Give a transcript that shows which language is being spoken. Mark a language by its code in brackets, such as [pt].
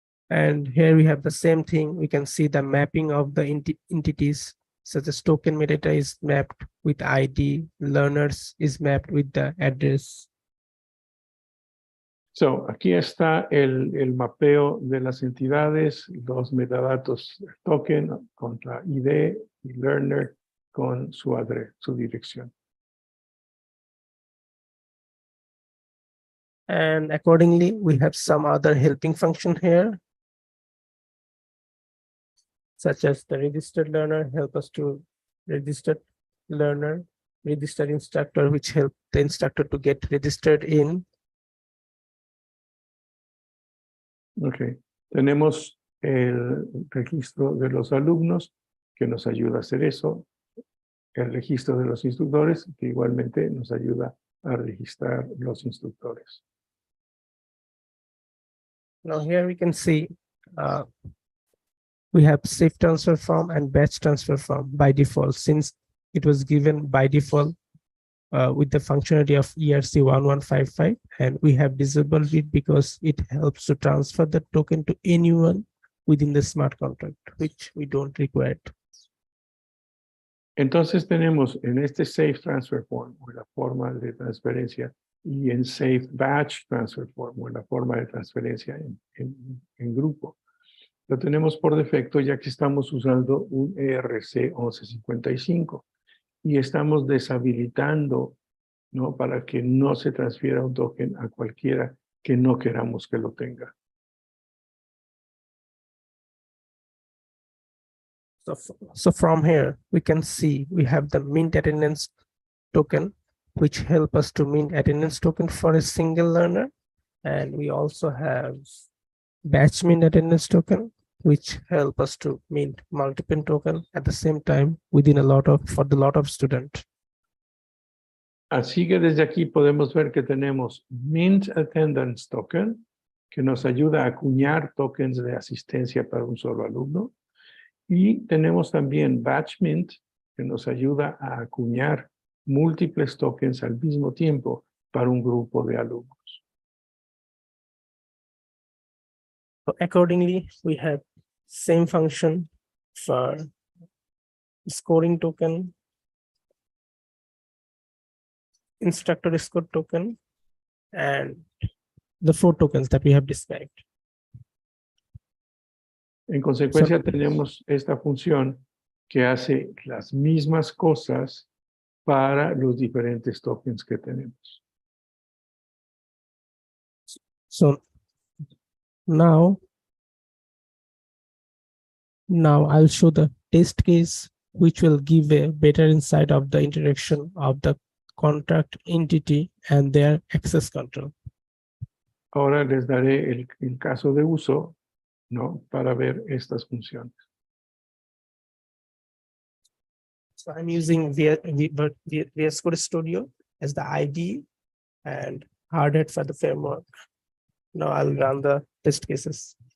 [en] And here we have the same thing. We can see the mapping of the entities, such as token metadata is mapped with ID, learners is mapped with the address. [es] So, aquí está el mapeo de las entidades, los metadatos token con la ID y learner con su dirección. [en] And accordingly, we have some other helping function here, such as the registered learner help us to register learner, registered instructor, which help the instructor to get registered in. Okay. [es] Tenemos el registro de los alumnos, que nos ayuda a hacer eso. El registro de los instructores, que igualmente nos ayuda a registrar los instructores. [en] Now here we can see we have safe transfer form and batch transfer form by default, since it was given by default with the functionality of ERC1155, and we have disabled it because it helps to transfer the token to anyone within the smart contract, which we don't require it. [es] Entonces tenemos en este Safe Transfer Form, o la forma de transferencia, y en Safe Batch Transfer Form, o la forma de transferencia en grupo. Lo tenemos por defecto ya que estamos usando un ERC 1155 y estamos deshabilitando, ¿no? Para que no se transfiera un token a cualquiera que no queramos que lo tenga. [en] So from here, we can see we have the mint attendance token, which help us to mint attendance token for a single learner. And we also have batch mint attendance token, which help us to mint multiple token at the same time within for the lot of students. [es] Así que desde aquí podemos ver que tenemos mint attendance token, que nos ayuda a acuñar tokens de asistencia para un solo alumno. Y tenemos también batch mint, que nos ayuda a acuñar múltiples tokens al mismo tiempo para un grupo de alumnos. [en] So accordingly, we have same function for scoring token, instructor score token, and the 4 tokens that we have described. [es] En consecuencia, tenemos esta función que hace las mismas cosas para los diferentes tokens que tenemos. [en] So now I'll show the test case, which will give a better insight of the interaction of the contract entity and their access control. [es] Ahora les daré el caso de uso, ¿no? Para ver estas funciones. [en] So I'm using VS Code Studio as the ID and Hardhead for the framework. Now I'll run the test cases.